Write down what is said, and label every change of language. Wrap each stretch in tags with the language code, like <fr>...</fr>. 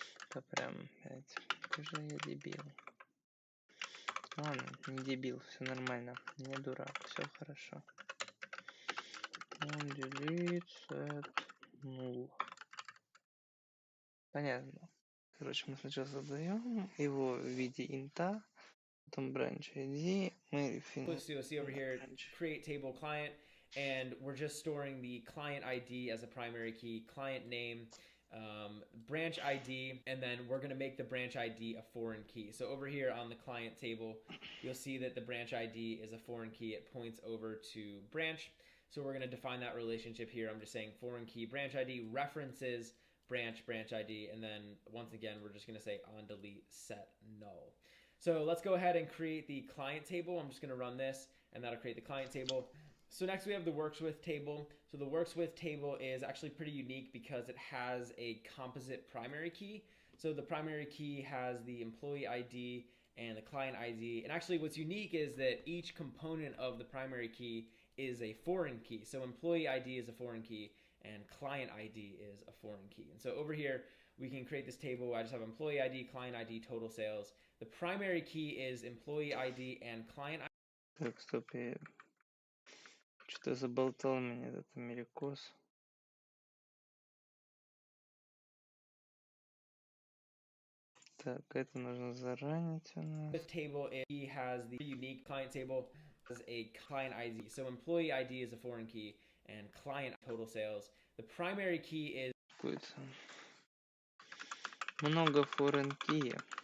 <ru>Это прям, блядь, какой же я дебил. Ладно, не дебил, все нормально, не дурак, все хорошо.</ru> <en>Delete set null.</en> <ru>Понятно. Короче, мы сначала создаем его в виде инта, потом branch ID, мы</ru> <en>So you'll see over here, create table client, and we're just storing the client ID as a primary key, client name, branch ID, and then we're going to make the branch ID a foreign key. So over here on the client table, you'll see that the branch ID is a foreign key. It points over to branch. So we're going to define that relationship here. I'm just saying foreign key branch ID references branch ID, and then once again, we're just going to say on delete set null. So let's go ahead and create the client table. I'm just going to run this, and that'll create the client table. So next we have the works with table. So the works with table is actually pretty unique because it has a composite primary key. So the primary key has the employee ID and the client ID. And actually what's unique is that each component of the primary key is a foreign key. So employee ID is a foreign key and client ID is a foreign key. And so over here, we can create this table. I just have employee ID, client ID, total sales. The primary key is employee ID and client ID.</en> <ru>Так, стоп, я что-то заболтал меня этот америкос. Так, это нужно заранить у нас.</ru> <en>This table, he has the unique client table as a client ID. So employee ID is a foreign key and client total sales. The primary key is</en> <ru>Какой-то много foreign key.</ru>